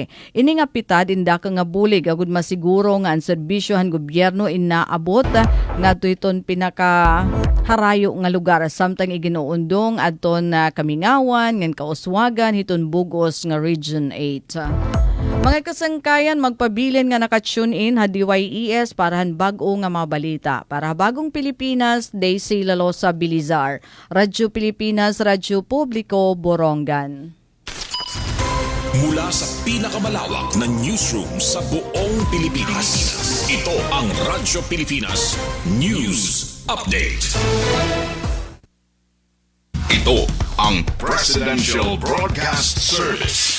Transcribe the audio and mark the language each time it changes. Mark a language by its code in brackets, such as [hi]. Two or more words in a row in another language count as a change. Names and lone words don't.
[war] Ini nga pitad inda ka nga bulig agud masiguro nga ang serbisyo han gobyerno inaabot nga iton pinaka harayo nga lugar samtang iginuundong adton Kamingawan ngan Kauswagan hiton Bugos nga Region 8. Mga kasangkayan magpabilin nga naka-tune in ha DYES para han bag-o nga mga balita. Para bagong Pilipinas, Daisy Lalosa Bilizar. Radyo Pilipinas, Radyo Publiko, Borongan. [tl] Mula sa pinakamalawak na newsroom sa buong Pilipinas, ito ang Radyo Pilipinas News Update. Ito ang Presidential Broadcast Service.